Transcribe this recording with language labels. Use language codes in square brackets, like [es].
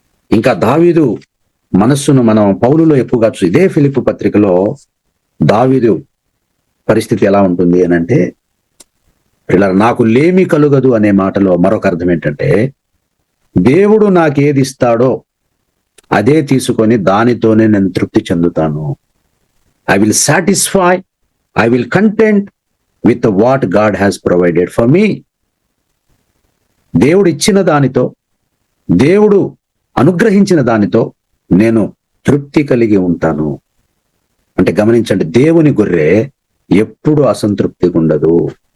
[te] ఇంకా దావీదు మనస్సును మనం పౌలులో ఎక్కువగా చూసి, ఇదే ఫిలిప్పు పత్రికలో దావీదు పరిస్థితి ఎలా ఉంటుంది అని అంటే, ఇలా నాకు లేమి కలుగదు అనే మాటలో మరొక అర్థం ఏంటంటే, దేవుడు నాకేది ఇస్తాడో అదే తీసుకొని దానితోనే నేను తృప్తి చెందుతాను. [en] I will satisfy, I will content with what God has provided for me. [te] దేవుడు ఇచ్చిన దానితో, దేవుడు అనుగ్రహించిన దానితో నేను తృప్తి కలిగి ఉంటాను. అంటే గమనించండి, దేవుని గొర్రె ఎప్పుడు అసంతృప్తిగా ఉండదు.